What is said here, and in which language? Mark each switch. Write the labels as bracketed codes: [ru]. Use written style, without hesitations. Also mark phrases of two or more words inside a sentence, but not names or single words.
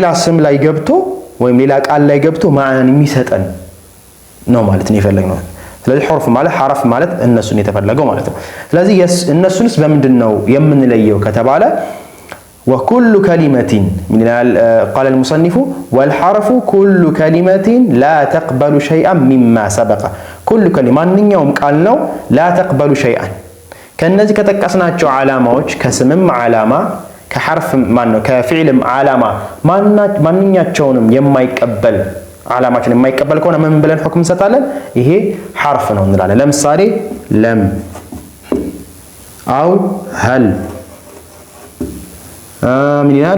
[am] ስም ላይ ገብቶ ወይም ሌላ ቃል ላይ ገብቶ ማዕናን የሚሰጠን ነው ማለት ነው የፈለግነው። ስለዚህ ሑሩፍ ማለት ሐርፍ ማለት እነሱን የተፈለገው ማለት ነው። ስለዚህ እነሱንስ በምንድን ነው የምንለየው ከተባለ [ar] وكل كلمة [am] ምን ይላል ቃል [ar] المصنف والحرف كل كلمة لا تقبل شيئا مما سبق كل كلمة [am] ማንኛውም ቃል ነው [ar] لا تقبل شيئا [am] ከነዚህ ከጠቀስናቸው ዓላማዎች ከስምም ዓላማ ከሐርፍ ማነው ከፊዕልም ዓላማ ማንኛቸውንም የማይቀበል ዓላማችን የማይቀበል ከሆነ ምን ብለን ሁክም እንሰጣለን? ይሄ ሐርፍ ነው እንላለን። ለምሳሌ [ar] لم أو هل [am] ምን ይላል?